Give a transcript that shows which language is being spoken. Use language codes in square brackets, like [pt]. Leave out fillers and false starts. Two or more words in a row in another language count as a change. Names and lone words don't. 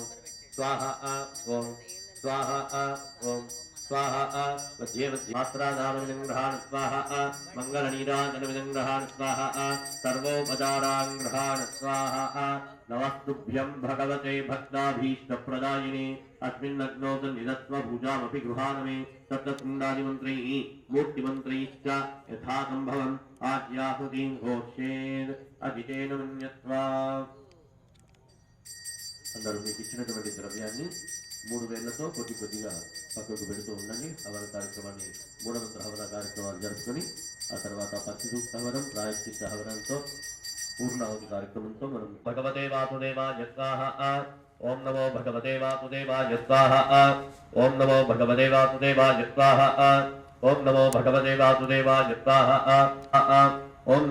[sa] स्वाहा ओम स्वाहा ओम स्वाहा मध्ये मध्ये मात्रादानविदङ्ग्रहाण स्वाहा मङ्गलनीराजनविदङ्ग्रहाण स्वाहा सर्वोपचाराङ्ग्रहाण स्वाहा नमस्तुभ्यं भगवते भक्ताभीष्टप्रदायिने अस्मिन्नग्नौ निदत्व पूजामपि गृहाणमे सप्तकुण्डादिमन्त्रैः मूर्तिमन्त्रैश्च यथा सम्भवम् आज्याहुतिं घोषेत् అజితేన మన్యత్వా. [te] అందరూ మీకు ఇచ్చినటువంటి ద్రవ్యాన్ని 3 వేళ్లతో కొద్ది కొద్దిగా పక్కకు పెడుతూ ఉండండి. హవన కార్యక్రమాన్ని మూఢమంత్ర హవన కార్యక్రమాలు జరుపుకొని ఆ తర్వాత పచ్చిసూక్త హవనం ప్రాయశ్చిత్త హవనంతో పూర్ణాహుతి కార్యక్రమంతో మనం [sa] భగవతే వాసుదేవాయ స్వాహ ఓం నమో భగవతే వాసుదేవాయ స్వాహ ఓం నమో భగవతే వాసుదేవాయ స్వాహ ఓం నమో భగవతే వాసుదేవాయ స్వాహ